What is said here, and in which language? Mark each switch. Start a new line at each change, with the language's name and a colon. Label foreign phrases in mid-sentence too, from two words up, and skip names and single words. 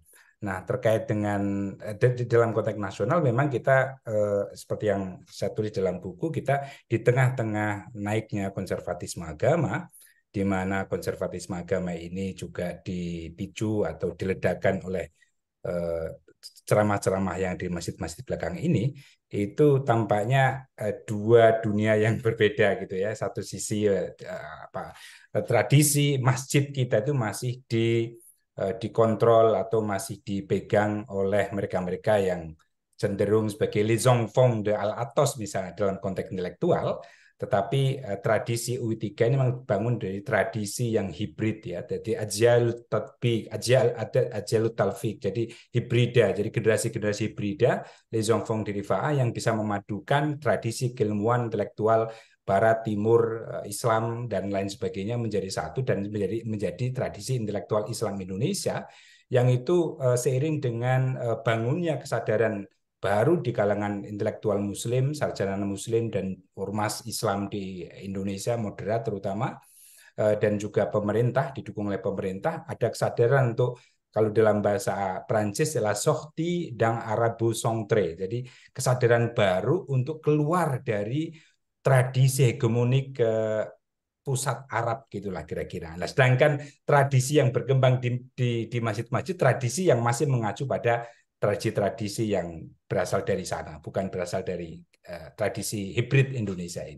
Indonesian: Nah, terkait dengan dalam konteks nasional memang kita seperti yang saya tulis dalam buku, kita di tengah-tengah naiknya konservatisme agama, di mana konservatisme agama ini juga dipicu atau diledakkan oleh ceramah-ceramah yang di masjid-masjid belakang ini, itu tampaknya dua dunia yang berbeda gitu ya. Satu sisi tradisi masjid kita itu masih dikontrol atau masih dipegang oleh mereka-mereka yang cenderung sebagai
French: les enfants de Al-Athos
Indonesian: misalnya dalam konteks intelektual. Tetapi tradisi UI 3 ini memang dibangun dari tradisi yang hibrid ya, jadi
Arabic: أجيال التطبيق، أجيال التلفيق,
Indonesian: jadi hibrida, jadi generasi-generasi hibrida,
French: les enfants
Indonesian: de Rifa'ah yang bisa memadukan tradisi keilmuan intelektual Barat, Timur, Islam dan lain sebagainya menjadi satu dan menjadi tradisi intelektual Islam Indonesia yang itu seiring dengan bangunnya kesadaran baru di kalangan intelektual Muslim, sarjana Muslim dan ormas Islam di Indonesia moderat terutama, dan juga pemerintah didukung oleh pemerintah, ada kesadaran untuk, kalau dalam bahasa Prancis adalah
French: sortie d'un arabo-centré,
Indonesian: jadi kesadaran baru untuk keluar dari tradisi hegemonik ke pusat Arab gitulah kira-kira. Nah, sedangkan tradisi yang berkembang di masjid-masjid, tradisi yang masih mengacu pada tradisi-tradisi yang berasal dari sana, bukan berasal dari tradisi hibrid Indonesia ini.